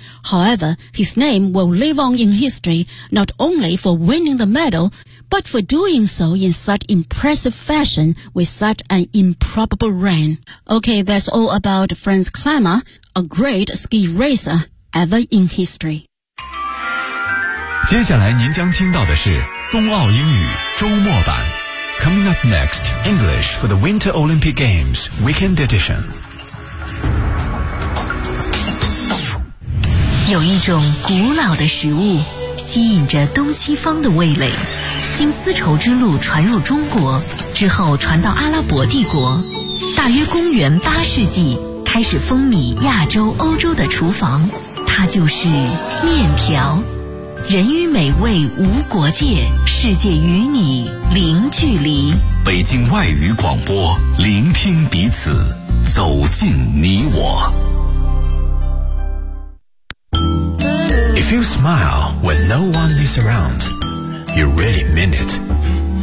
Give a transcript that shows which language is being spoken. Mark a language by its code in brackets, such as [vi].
[en] However, his name will live on in history not only for winning the medal, but for doing so in such impressive fashion with such an improbable run. Okay, that's all about Franz Climber, a great ski racer ever in history. [zh] 接下来您将听到的是冬奥英语周末版。 [en] Coming up next, English for the Winter Olympic Games Weekend Edition. [zh] 有一种古老的食物吸引着东西方的味蕾，经丝绸之路传入中国之后传到阿拉伯帝国，大约公元八世纪开始风靡亚洲欧洲的厨房，它就是面条。人与美味无国界，世界与你零距离。北京外语广播，聆听彼此，走进你我。 [en] If you smile when no one is around, you really mean it.